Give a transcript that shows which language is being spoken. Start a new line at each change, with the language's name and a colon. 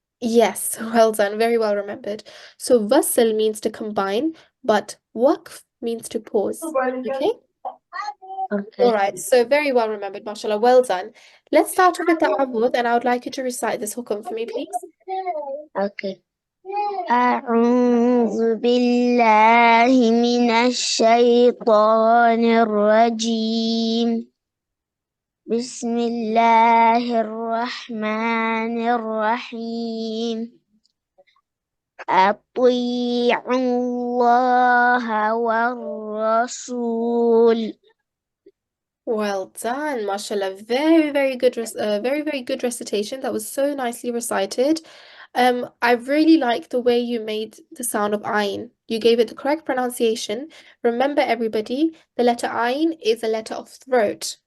English: Yes, well done. Very well remembered. So wasl means to combine, but waqf means to pause. Okay? Okay. All right. So very well remembered, mashallah. Well done. Let's start off with the ta'awudh, and I would like you to recite this hukum for me, please. Okay.
Arabic: أعوذ بالله من الشيطان الرجيم بسم الله الرحمن الرحيم أطيعوا الله والرسول.
English: Well done, mashallah. Very, very good, very, very good recitation. That was so nicely recited. I really like the way you made the sound of ayn. You gave it the correct pronunciation. Remember, everybody, the letter ayn is a letter of throat.